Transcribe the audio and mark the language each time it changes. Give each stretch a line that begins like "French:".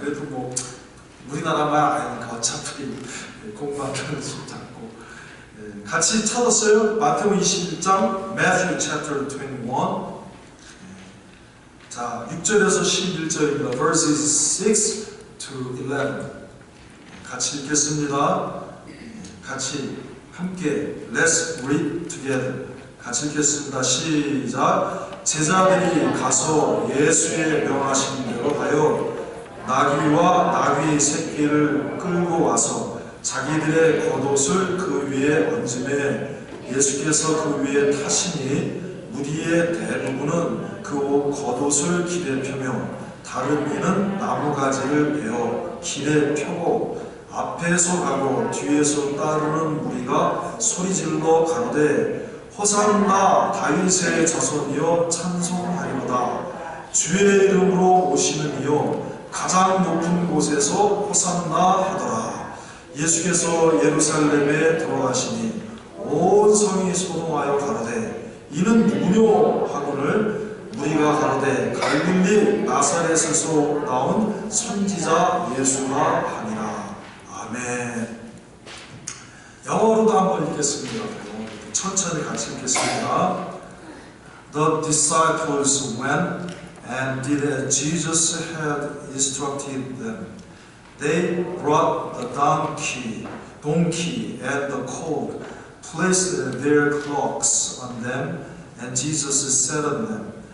Korean: 그래도 뭐 우리나라 말 아니니까 어차피 공부하는 수 잡고 같이 찾았어요. 마태복음 21장
English: Matthew chapter 21.
Korean: 자 6절에서 11절입니다.
English: verses 6 to 11
Korean: 같이 읽겠습니다. 같이 함께
English: Let's read together.
Korean: 같이 읽겠습니다. 시작. 제자들이 가서 예수의 명하신 대로 하여 나귀와 나귀 새끼를 끌고 와서 자기들의 겉옷을 그 위에 얹음에 예수께서 그 위에 타시니 무리의 대부분은 그 겉옷을 길에 펴며 다른 이는 나무가지를 베어 길에 펴고 앞에서 가고 뒤에서 따르는 무리가 소리질러 가로되 호산나 다윗의 자손이여 찬송하리로다. 주의 이름으로 오시는 이여 가장 높은 곳에서 호산나 하더라. 예수께서 예루살렘에 들어가시니 온 성이 소동하여 가로되 이는 누구뇨 하거늘 무리가 가로되 갈릴리 나사렛에서 나온 선지자 예수라 하니라. 아멘. 영어로도 한번 읽겠습니다. 천천히 같이 읽겠습니다.
English: The disciples went and did as Jesus had instructed them. They brought the donkey and the colt, placed their cloaks on them, and Jesus sat on them.